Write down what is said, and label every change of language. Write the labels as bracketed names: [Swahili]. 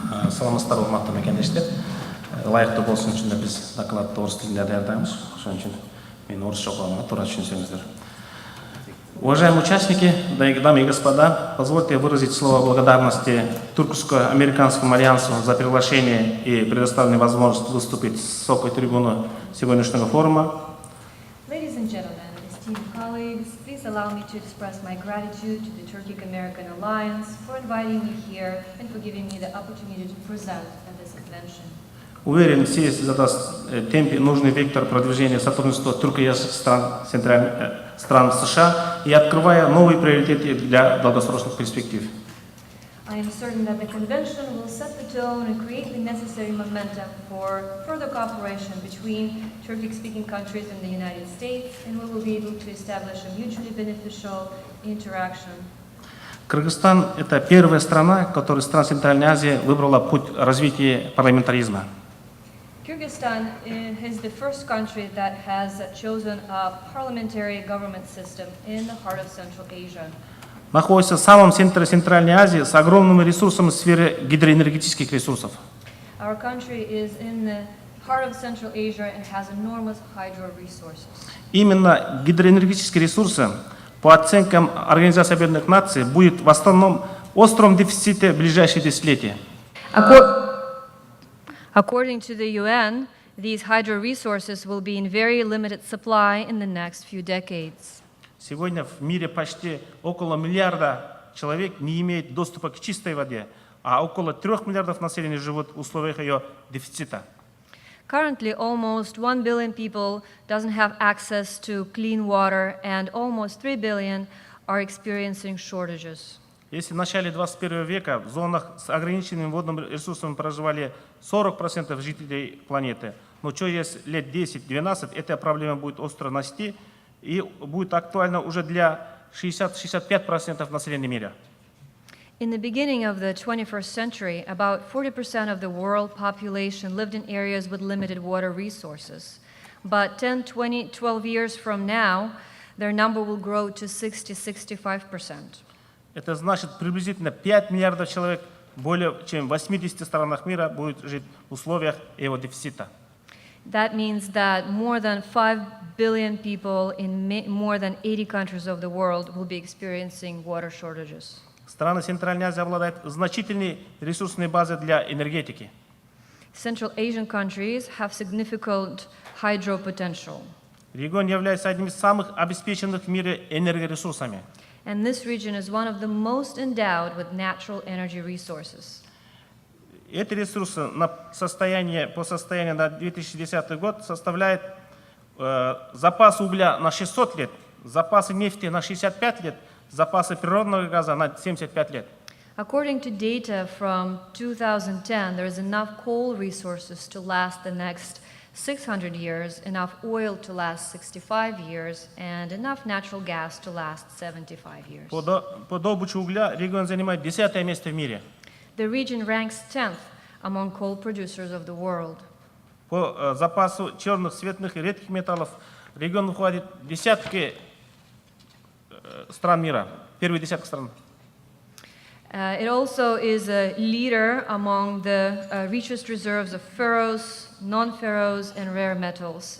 [Kyrgyz] Саламатсыздар, урматтуу мекендештер. Ылайыктуу болсун үчүн да биз докладты орус тилинде даярдайбыз. Ошон үчүн мен орусча окугам, туура түшүнсөңүздөр. [Russian] Уважаемые участники, дамы и господа, позвольте выразить слово благодарности Турко-Американскому альянсу за приглашение и предоставленную возможность выступить с высокой трибуны сегодняшнего форума. [English] Ladies and gentlemen, esteemed colleagues, please allow me to express my gratitude to the Turkic-American Alliance for inviting me here and for giving me the opportunity to present at this convention. [Russian] Уверен, съезд задаст темпе нужный вектор продвижения сотрудничества турко-язычных стран США и открывая новые приоритеты для долгосрочных перспектив. [English] I am certain that the convention will set the tone and create the necessary momentum for further cooperation between Turkic-speaking countries and the United States, and we will be able to establish a mutually beneficial interaction. [Russian] Кыргызстан – это первая страна, которая из стран Центральной Азии выбрала путь развития парламентаризма. [English] Kyrgyzstan is the first country that has chosen a parliamentary government system in the heart of Central Asia. [Russian] Находится в самом центре Центральной Азии с огромными ресурсами в сфере гидроэнергетических ресурсов. [English] Our country is in the heart of Central Asia and has enormous hydro resources. [Russian] Именно гидроэнергетические ресурсы, по оценкам Организации Объединенных Наций, будет в основном остром дефиците в ближайшие десятилетия. [English] According to the UN, these hydro resources will be in very limited supply in the next few decades. [Russian] Сегодня в мире почти около миллиарда человек не имеет доступа к чистой воде, а около 3 миллиардов населения живут в условиях ее дефицита. [English] Currently, almost 1 billion people doesn't have access to clean water, and almost 3 billion are experiencing shortages. [Russian] Если в начале 21 века в зонах с ограниченными водными ресурсами проживали 40% жителей планеты, но через лет 10-12 эта проблема будет остро расти и будет актуальна уже для 60-65% населения мира. [English] In the beginning of the 21st century, about 40% of the world population lived in areas with limited water resources. But 10, 20, 12 years from now, their number will grow to 60-65%. [Russian] Это значит, приблизительно 5 миллиардов человек более чем в 80 странах мира будут жить в условиях его дефицита. [English] That means that more than 5 billion people in more than 80 countries of the world will be experiencing water shortages. [Russian] Страны Центральной Азии обладают значительной ресурсной базой для энергетики. [English] Central Asian countries have significant hydro potential. [Russian] Регион является одним из самых обеспеченных в мире энергоресурсами. [English] And this region is one of the most endowed with natural energy resources. [Russian] Эти ресурсы по состоянию на 2010 год составляют запас угля на 600 лет, запасы нефти на 65 лет, запасы природного газа на 75 лет. [English] According to data from 2010, there is enough coal resources to last the next 600 years, enough oil to last 65 years, and enough natural gas to last 75 years. [Russian] По добыче угля регион занимает 10-е место в мире. [English] The region ranks 10th among coal producers of the world. [Russian] По запасу черных, светлых и редких металлов регион входит в десятки стран мира, первые десятки стран. [English] It also is a leader among the richest reserves of ferrous, non-ferrous, and rare metals.